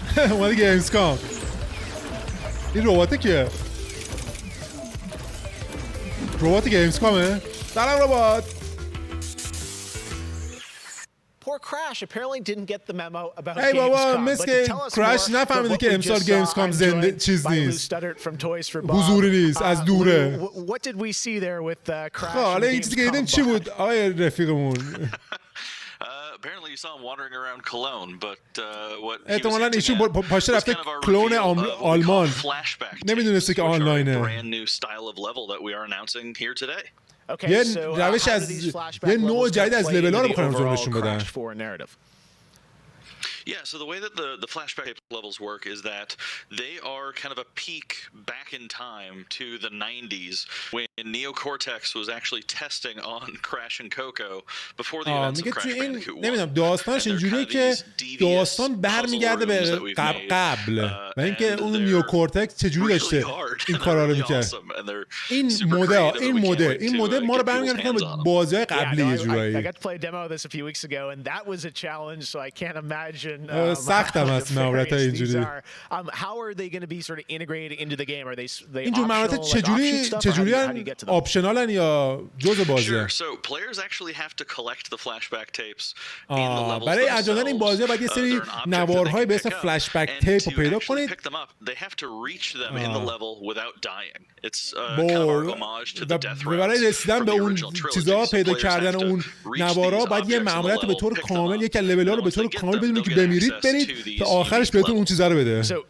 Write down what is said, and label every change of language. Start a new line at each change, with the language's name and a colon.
Persian: اومده گیمزکام. این ربات کیه؟ ربات گیمزکامه؟ سلام ربات.
English: Poor Crash apparently didn't get the memo about
Persian: Gamescom. بابا مثل کراش نفهمیده که امسال گیمزکام زنده چیز نیست. حضوری نیست، از دوره.
English: What did we see there with Crash?
Persian: حالا این چیزی که دیدیم چی بود آقای رفیقمون؟
English: Apparently you saw him wandering around Cologne, but what
Persian: احتمالاً ایشون پاشته رفته کلون آلمان. نمیدونسته که آنلاینه.
English: brand new style of level that we are announcing here today.
Persian: یه روش از یه نوع جدید از لول ها رو بخوام نشون بدن.
English: Yeah, so the way that the flashback levels work is that they are kind of a peek back in time to the 90s when Neocortex was actually testing on Crash and Coco before the events of Crash Bandicoot 1.
Persian: نمیدونم داستانش اینجوریه که داستان برمیگرده به قبل و اینکه اون نیوکورتکس چجوری داشته این کارا رو میکرد. این مدل ما رو برمیگرده به بازی‌های قبلی یه جورایی.
English: I got to play a demo of this a few weeks ago and that was a challenge, so I can't imagine
Persian: سختم هست مهارت‌های اینجوری.
English: How are they going to be sort of integrated into the game? Are they
Persian: اینجور مهارت چجوری آپشنالن یا جزء بازیه؟
English: Sure. So players actually have to collect the flashback tapes in the levels.
Persian: برای انجام این بازی باید یه سری نوارهای به اسم فلشبک تیپ رو پیدا کنید.
English: They have to reach them in the level without dying. It's kind of our homage to the death rails.
Persian: برای رسیدن به اون چیزا پیدا کردن اون نوارا باید یه ماموریت به طور کامل یک لول ها رو به طور کامل بدونید که بمیرید برید تا آخرش بهتون اون چیزا رو بده.